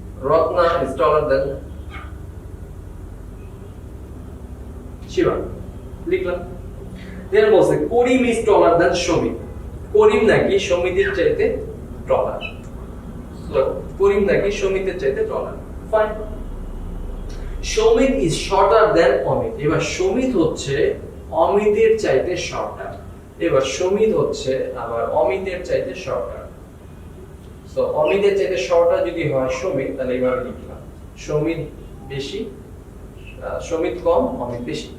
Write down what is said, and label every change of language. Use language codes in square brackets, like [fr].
[en] Ratna is taller than Shiva. [bn] লিখলাম। দেন বলছে করিম [en] is taller than [bn] Samit. করিম নাকি সমিতের চাইতে টলার। সো করিম নাকি সমিতের চাইতে টলার। Fine. [en] Samit is shorter than Amit. [bn] এবার সমিত হচ্ছে অমিতের চাইতে শর্টার। এবার সমিত হচ্ছে আবার অমিতের চাইতে শর্টার। সো অমিতের চাইতে শর্টার যদি হয় সমিত, তাহলে এইভাবে লিখলাম সমিত বেশি, সমিত কম, অমিত বেশি।